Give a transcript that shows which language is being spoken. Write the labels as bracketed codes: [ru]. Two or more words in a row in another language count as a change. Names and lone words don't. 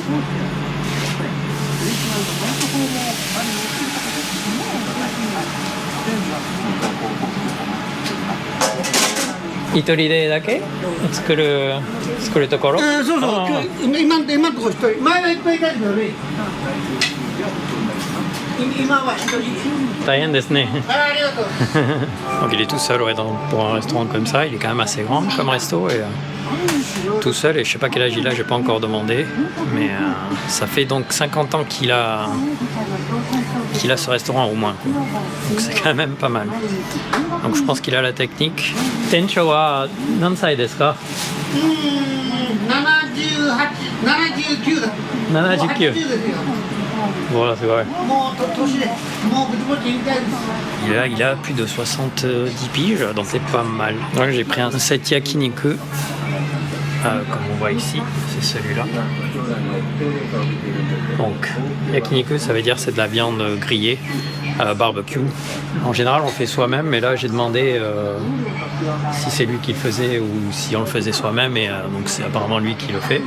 [ja] 一人でだけ作るところ？そうそう。今のところ一人。前はいっぱいいたけどね。 Taïen Disney. ありがとう。 [fr] Donc il est tout seul ouais, pour un restaurant comme ça, il est quand même assez grand comme resto et tout seul et je sais pas quel âge il a, j'ai pas encore demandé, mais ça fait donc 50 ans qu'il a ce restaurant au moins, donc c'est quand même pas mal. Donc je pense qu'il a la technique. [ja] 店長は何歳ですか? 79だ。 79. ですよ。 [fr] Voilà, c'est vrai. [ja] もう年で、もうぼちぼち引退です。 [fr] Il a plus de 70 piges, donc c'est pas mal. Donc j'ai pris un set yakiniku, comme on voit ici, c'est celui-là. Donc yakiniku, ça veut dire c'est de la viande grillée à la barbecue. En général, on fait soi-même, mais là j'ai demandé si c'est lui qui le faisait ou si on le faisait soi-même, et donc c'est apparemment lui qui le fait.